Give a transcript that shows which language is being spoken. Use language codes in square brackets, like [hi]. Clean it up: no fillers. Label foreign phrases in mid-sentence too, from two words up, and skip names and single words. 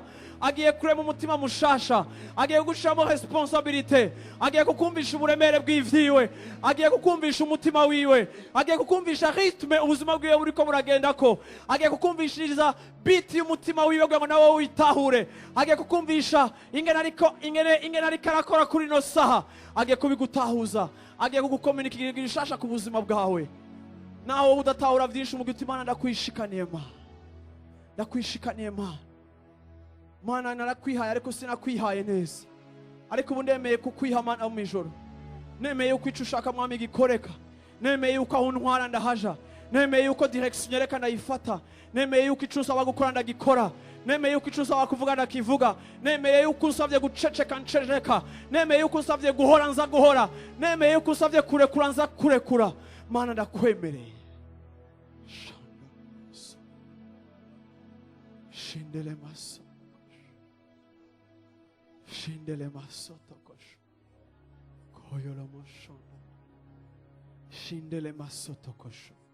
[rn] Agiye kurema umutima mushasha, agiye gushiramo responsabilité, agiye kukumvisha uburemere bw'ivyiwe, agiye kukumvisha umutima wiwe, agiye kukumvisha ritme ubuzima bwiwe buriko buragendako, agiye kukumvishiriza beat y'umutima wiwe kugira ngo nawe witahure, agiye kukumvisha ingene ariko arakora kuri no saha, agiye kubigutahuza, agiye kugukomunikira ibishasha ku buzima bwawe. Naho udatahura vyinshi mu giti, Mana ndakwishikaniye Mana, ndakwishikaniye Mana. Mana narakwihaye ariko sinakwihaye neza, ariko ubu ndemeye kukwiha Mana mu ijoro. Nemeye yuko ico ushaka Mwami gikoreka, nemeye yuko aho ntwara ndahaja, nemeye yuko direction nyereka ndayifata, nemeye yuko ico usaba gukora ndagikora, nemeye yuko ico usaba kuvuga ndakivuga, nemeye yuko usavye guceceka nceceka, nemeye yuko usavye guhora nza guhora, nemeye yuko usavye kurekura nza kurekura. Mana ndakwemereye. Shindele maso, shindele masoto kosho, koyolo moshono, shindele masoto kosho.